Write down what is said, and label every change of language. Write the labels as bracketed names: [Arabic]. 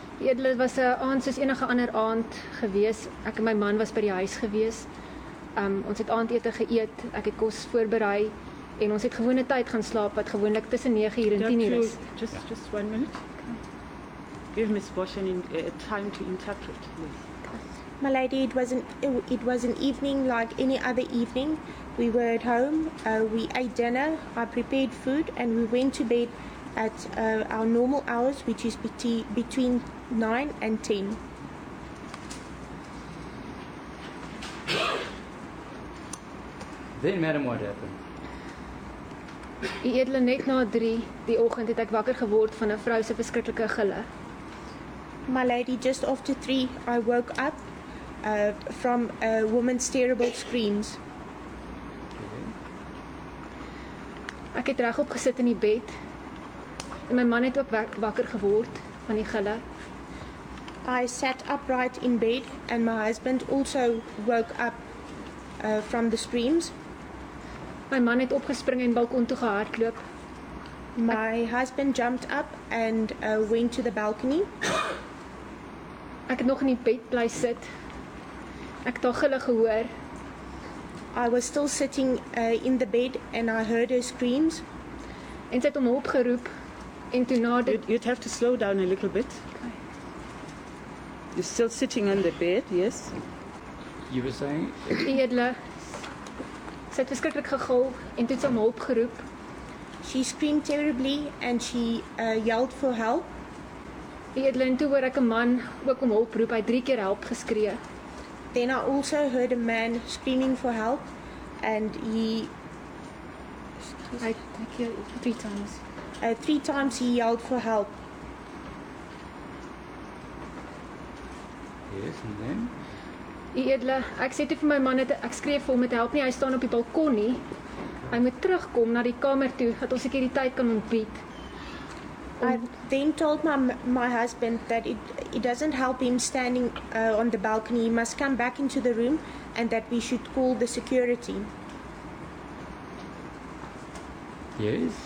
[Afrikaans] Ja, dit was 'n aand soos enige ander aand gewees. Ek en my man was by die huis gewees. Ons het aandete geëet, ek het kos voorberei en ons het gewone tyd gaan slaap wat gewoonlik tussen 9:00 en 10:00 is. [English] Just 1 minute. Give Ms. Boshan time to interpret, please. My lady, it was an evening like any other evening. We were at home, we ate dinner, I prepared food, and we went to bed at our normal hours, which is between 9 and 10. Then, madam, what happened? [Afrikaans] U edele, net na 3 die oggend het ek wakker geword van 'n vrou se verskriklike gille. [English] My lady, just after 3, I woke up from a woman's terrible screams. [Afrikaans] Ek het regop gesit in die bed en my man het ook wakker geword van die gille. [English] I sat upright in bed, and my husband also woke up from the screams. [Afrikaans] My man het opgespring en balkon toe gehardloop. [English] My husband jumped up and went to the balcony. [Afrikaans] Ek het nog in die bed bly sit. Ek het haar gille gehoor. [English] I was still sitting in the bed, and I heard her screams. [Afrikaans] En sy het om hulp geroep en toe na dit [English] You'd have to slow down a little bit. Okay. You're still sitting on the bed, yes? You were saying? [Afrikaans] edele sy het verskriklik gegil en toe het sy om hulp geroep. [English] She screamed terribly, and she yelled for help. [Afrikaans] Edele, en toe hoor ek 'n man ook om hulp roep. Hy het 3 keer help geskree. [English] Then I also heard a man screaming for help, and [Afrikaans] Hy keer [English] 3 times. 3 times he yelled for help. Yes, and then? [Afrikaans] Edele, ek sê toe vir my man dat ek skree vir hom met help nie. Hy staan op die balkon nie. Hy moet terugkom na die kamer toe dat ons sekuriteit kan ontbied. [English] I then told my husband that it doesn't help him standing on the balcony. He must come back into the room, and that we should call the security. Yes.